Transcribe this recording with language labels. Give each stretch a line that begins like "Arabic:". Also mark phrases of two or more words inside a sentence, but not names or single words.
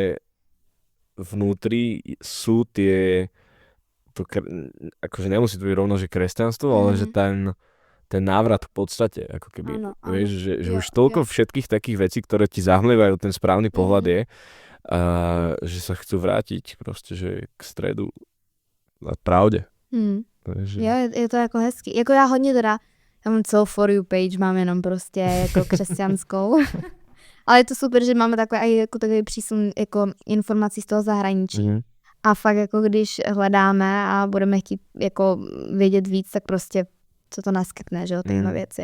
Slovak: vnútri sú tie akože nemusí to byť rovno, že kresťanstvo, ale že ten návrat v podstate, ako keby, vieš, že už toľko všetkých takých vecí, ktoré ti zahmlievajú ten správny pohľad je, že sa chcú vrátiť proste, že k stredu a pravde. Takže...
Czech: Jo, je to jako hezký. Jako já hodně teda, já mám celou
English: For You page,
Czech: mám jenom prostě jako křesťanskou. Ale je to super, že máme takový přísun jako informací z toho zahraničí. A fakt jako když hledáme a budeme chtít jako vědět víc, tak prostě co to naskytne, že jo, tyhle věci.